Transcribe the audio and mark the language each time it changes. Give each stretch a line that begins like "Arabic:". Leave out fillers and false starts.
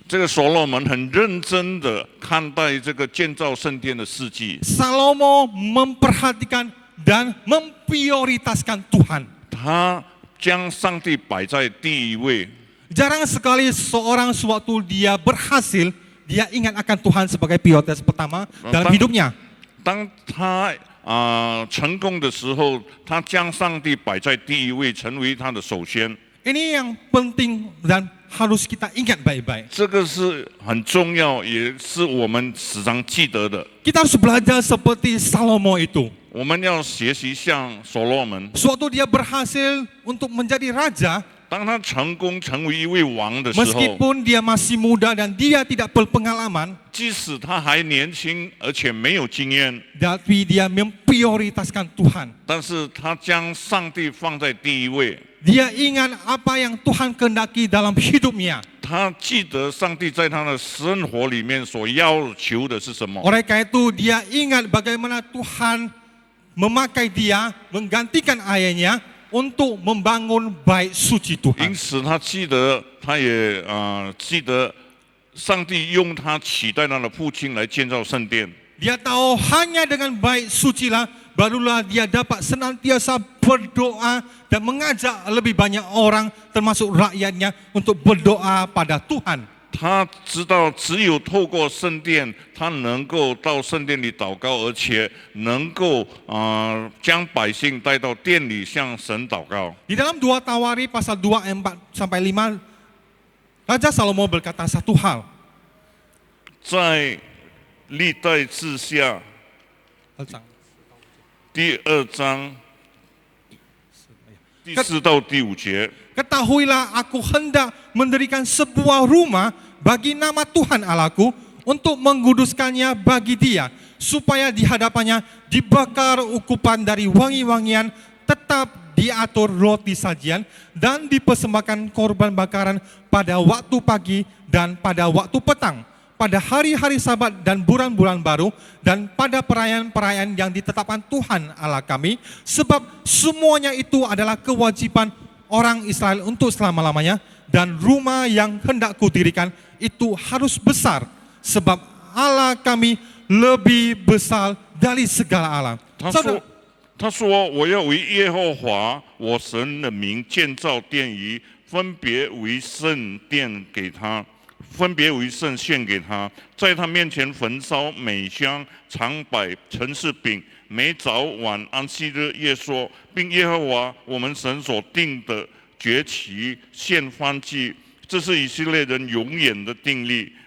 Chinese: 这个所罗门很认真的看待这个建造圣殿的事迹。
Indonesian: Salomo memperhatikan dan memprioritaskan Tuhan.
Chinese: 他将上帝摆在第一位。
Indonesian: Jarang sekali seorang sewaktu dia berhasil, dia ingat akan Tuhan sebagai prioritas pertama dalam hidupnya.
Chinese: 当他成功的时候，他将上帝摆在第一位，成为他的首先。
Indonesian: Ini yang penting dan harus kita ingat baik-baik.
Chinese: 这个是很重要，也是我们时常记得的。
Indonesian: Kita harus belajar seperti Salomo itu.
Chinese: 我们要学习像所罗门，
Indonesian: Suatu dia berhasil untuk menjadi raja,
Chinese: 当他成功成为一位王的时候，
Indonesian: meskipun dia masih muda dan dia tidak berpengalaman,
Chinese: 即使他还年轻，而且没有经验，
Indonesian: tapi dia memprioritaskan Tuhan.
Chinese: 但是他将上帝放在第一位。
Indonesian: Dia ingat apa yang Tuhan kehendaki dalam hidupnya.
Chinese: 他记得上帝在他的生活里面所要求的是什么。
Indonesian: Oleh karena itu dia ingat bagaimana Tuhan memakai dia, menggantikan ayahnya untuk membangun bait suci
Chinese: 因
Indonesian: Tuhan.
Chinese: 此他记得，他也记得上帝用他取代他的父亲来建造圣殿。
Indonesian: Dia tahu hanya dengan bait suci lah barulah dia dapat senantiasa berdoa dan mengajak lebih banyak orang termasuk rakyatnya untuk berdoa pada Tuhan.
Chinese: 他知道只有透过圣殿，他能够到圣殿里祷告，而且能够将百姓带到殿里向神祷告。
Indonesian: Di dalam 2 Tawari pasal 2 ayat 4 sampai 5, Raja Salomo berkata satu hal.
Chinese: 在历代志下第2章第4到第5节。
Indonesian: Ketahuilah aku hendak mendirikan sebuah rumah bagi nama Tuhan Allahku untuk menguduskannya bagi dia, supaya di hadapannya dibakar ukupan dari wangi-wangian, tetap diatur roti sajian dan dipersembahkan korban bakaran pada waktu pagi dan pada waktu petang, pada hari-hari Sabat dan bulan-bulan baru, dan pada perayaan-perayaan yang ditetapkan Tuhan Allah kami, sebab semuanya itu adalah kewajiban orang Israel untuk selama-lamanya, dan rumah yang hendak kudirikan itu harus besar, sebab Allah kami lebih besar dari segala Allah.
Chinese: 他说：“我要为耶和华我神的名建造殿宇，分别为圣殿给他，分别为圣献给他，在他面前焚烧美香，常摆陈设饼。每早晚安息日夜说，并耶和华我们神所定的节期献燔祭，这是以色列人永远的定例。